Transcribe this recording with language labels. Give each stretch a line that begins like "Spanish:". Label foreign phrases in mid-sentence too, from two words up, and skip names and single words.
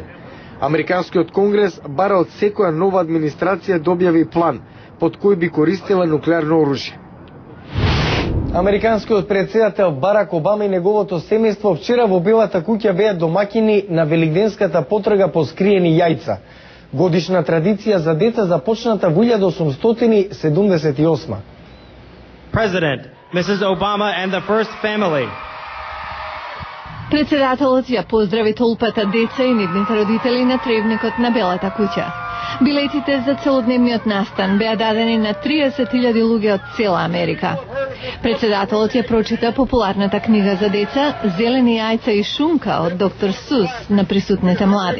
Macedonian: Американскиот конгрес бара од секоја нова администрација да објави план под кој би користела нуклеарно оружје. Американскиот претседател Барак Обама и неговото семејство вчера во Белата куќа беа домаќини на велигденската потрага по скриени јајца. Годишна традиција за деца започната во 1878.
English: President, Mrs. Obama and the first family.
Macedonian: Председателот ја поздрави толпата деца и нивните родители на тревникот на Белата куќа. Билетите за целодневниот настан беа дадени на 30.000 луѓе од цела Америка. Председателот ја прочита популарната книга за деца Зелени јајца и шунка од доктор Сус на присутните млади.